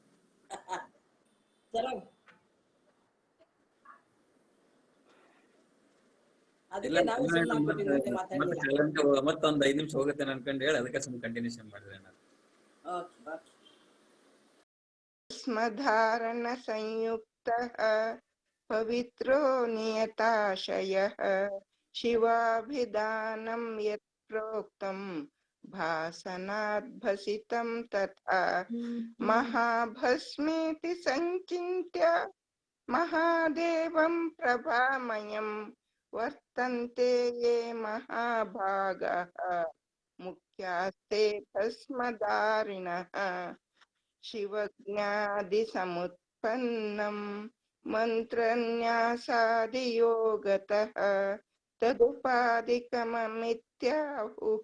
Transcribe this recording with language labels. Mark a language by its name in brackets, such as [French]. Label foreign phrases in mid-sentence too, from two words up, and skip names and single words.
[Kannada] ಮತ್ತೊಂದ್ 5 ನಿಮಿಷ ಹೋಗುತ್ತೆ ಅನ್ಕೊಂಡು ಹೇಳಿ ಅದಕ್ಕೆ ಸುಮ್ಮನೆ ಕಂಟಿನ್ಯೂಷನ್ ಮಾಡಿದ್ರೆ ನಾನು. [Sanskrit] ಸ್ಮಧಾರಣ ಸಂಯುಕ್ತಃ ಪವಿತ್ರೋ ನಿಯತಾಶಯಃ ಶಿವಾಭಿಧಾನಂ ಯತ್ ಪ್ರೋಕ್ತಂ ಭಾಸನಾದ್ಭಸಿತಂ ತಥಾ ಮಹಾಭಸ್ಮೇತಿ ಸಂಚಿತ್ಯ ಮಹಾದೇವಂ ಪ್ರಭಾಮಯಂ ವರ್ತಂತೆ ಯೇ ಮಹಾಭಾಗಃ ಮುಖ್ಯಾಸ್ತೆ ಭಸ್ಮಧಾರಿಣಃ ಶಿವಜ್ಞಾದಿಸಮುತ್ಪನ್ನಂ ಮಂತ್ರನ್ಯಾಸಾದಿಯೋಗತಃ ತದುಪಾದಿಕಮಮಿತ್ಯಾಹುಃ